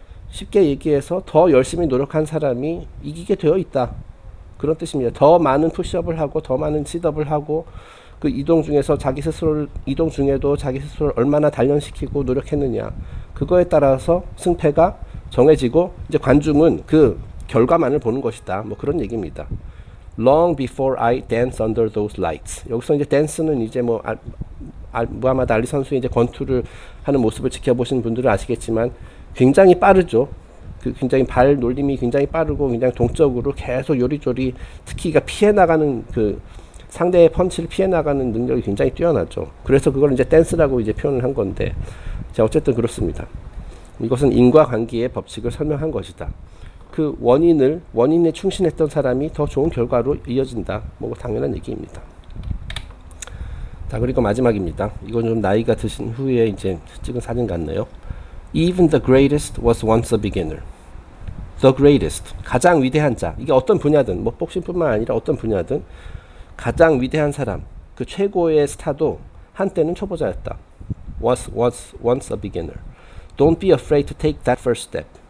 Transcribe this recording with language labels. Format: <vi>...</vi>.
<ko>쉽게 얘기해서 더 열심히 노력한 사람이 이기게 되어 있다. 그런 뜻입니다. 더 많은 푸시업을 하고 더 많은 싯업을 하고 그 이동 중에도 자기 스스로를 얼마나 단련시키고 노력했느냐, 그거에 따라서 승패가 정해지고 이제 관중은 그 결과만을 보는 것이다. 뭐 그런 얘기입니다.</ko> <en>Long before I dance under those lights.</en> <ko>여기서 이제 dance는 이제 무하마드 알리 선수의 이제 권투를 하는 모습을 지켜보신 분들은 아시겠지만 굉장히 빠르죠. 굉장히 발 놀림이 굉장히 빠르고 굉장히 동적으로 계속 요리조리, 특히 피해 나가는 상대의 펀치를 피해 나가는 능력이 굉장히 뛰어나죠. 그래서 그걸 이제 댄스라고 이제 표현을 한 건데, 자, 어쨌든 그렇습니다. 이것은 인과관계의 법칙을 설명한 것이다. 그 원인에 충실했던 사람이 더 좋은 결과로 이어진다. 뭐 당연한 얘기입니다. 자, 그리고 마지막입니다. 이건 좀 나이가 드신 후에 이제 찍은 사진 같네요.</ko> <en>Even the greatest was once a beginner. The greatest,</en> <ko>가장 위대한 자. 이게 어떤 분야든, 뭐 복싱뿐만 아니라 어떤 분야든 가장 위대한 사람, 그 최고의 스타도 한때는 초보자였다.</ko> <en>Was once a beginner. Don't be afraid to take that first step.</en>